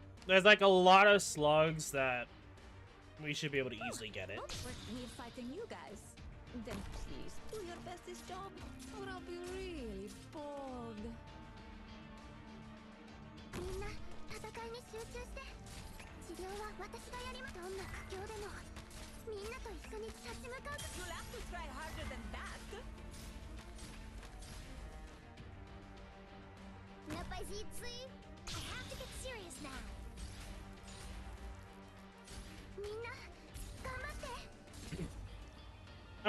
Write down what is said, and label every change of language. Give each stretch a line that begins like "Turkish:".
English: There's like a lot of slugs that we should be able to easily get it. With me fighting you guys. Then please do your best this job, or I'll be really bored.
Japanese: みんな戦いに集中して。治療は私がやります。どんな苦境でもみんなと一緒に立ち向かう。
English: You'll have to try harder than that. Napazitsu, I have to get serious now.
Japanese: みんな頑張って。